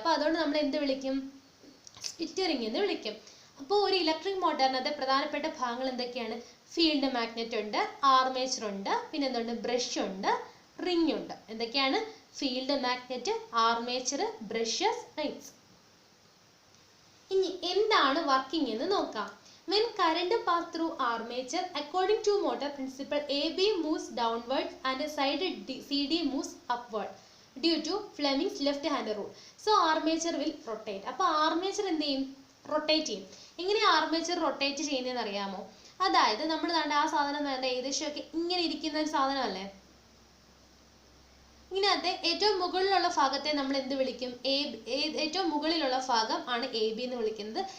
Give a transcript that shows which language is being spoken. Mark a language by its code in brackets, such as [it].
[ml] അപ്പൊ അതുകൊണ്ട് നമ്മൾ എന്ത് വിളിക്കും? സ്പ്ലിറ്റ് റിങ് എന്ന് വിളിക്കും. അപ്പോൾ ഒരു ഇലക്ട്രിക് മോട്ടറിനകത്തെ പ്രധാനപ്പെട്ട ഭാഗങ്ങൾ എന്തൊക്കെയാണ്? ഫീൽഡ് മാഗ്നറ്റ് ഉണ്ട്, ആർമേച്ചർ ഉണ്ട്, പിന്നെ എന്തുണ്ട്? ബ്രഷ് ഉണ്ട്, റിങ് ഉണ്ട്. എന്തൊക്കെയാണ്? Field magnet, armature, brushes, rings. ഇനി എന്താണ് വർക്കിംഗ് എന്ന് നോക്കാം. [en] When current pass through armature, according to motor principle, AB moves downwards and side CD moves upward due to Fleming's left-hand rule. So armature will rotate. [ml] അപ്പോൾ armature എന്ത് ചെയ്യും? Rotate ചെയ്യും. എങ്ങനെ armature rotate ചെയ്യുന്നതെന്ന് അറിയാമോ? അതായത് നമ്മൾ ആ സാധനം ഏകദേശമൊക്കെ ഇങ്ങനെ ഇരിക്കുന്ന ഒരു സാധനമല്ലേ. ഇതിനകത്തെ ഏറ്റവും മുകളിലുള്ള ഭാഗത്തെ നമ്മൾ എന്ത് വിളിക്കും? ഏറ്റവും മുകളിലുള്ള ഭാഗം ആണ് AB എന്ന് വിളിക്കുന്നത്.